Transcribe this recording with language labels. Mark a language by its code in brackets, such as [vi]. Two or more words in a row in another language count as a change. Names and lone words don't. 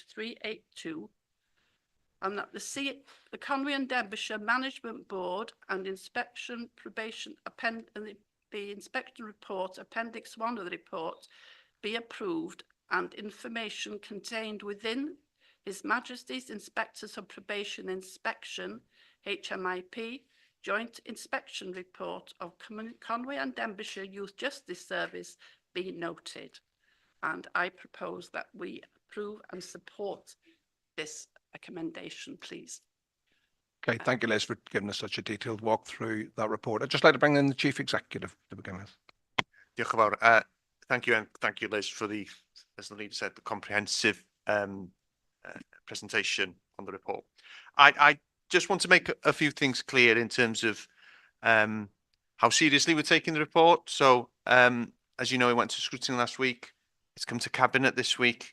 [en] 382 and that the Conwy and Denbighshire Management Board and Inspection Probation the inspection report, Appendix 1 of the report, be approved and information contained within His Majesty's Inspectors of Probation Inspection, HMIP, Joint Inspection Report of Conwy and Denbighshire Youth Justice Service be noted. And I propose that we approve and support this recommendation, please. Okay, thank you, Liz, for giving us such a detailed walk through that report. I'd just like to bring in the Chief Executive to begin with. [cy] Diolch yn fawr. [en] Thank you, and thank you, Liz, for the, as the leader said, the comprehensive presentation on the report. I just want to make a few things clear in terms of how seriously we're taking the report. So, as you know, it went to scrutiny last week. It's come to Cabinet this week.